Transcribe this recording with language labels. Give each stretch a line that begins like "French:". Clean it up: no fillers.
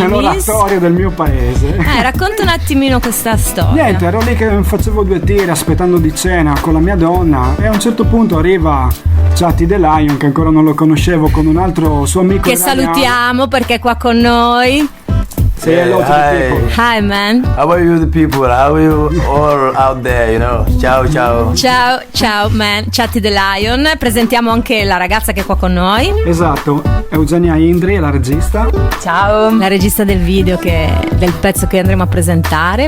Italian: nell'oratorio del mio paese, racconta un attimino questa storia. Niente, ero lì che facevo 2 tiri aspettando di cena con la mia donna e a un certo punto arriva Chatti The Lion, che ancora non lo conoscevo, con un altro suo amico che salutiamo perché è qua con noi.
English: Say hello to the people. Hi man. How are you the people? How are you all out there, you know?
Italian: Ciao. Ciao man, Chatti The Lion. Presentiamo anche la ragazza che è qua con noi. Esatto, Eugenia Indri, la regista. Ciao. La regista del video, del pezzo che andremo a presentare.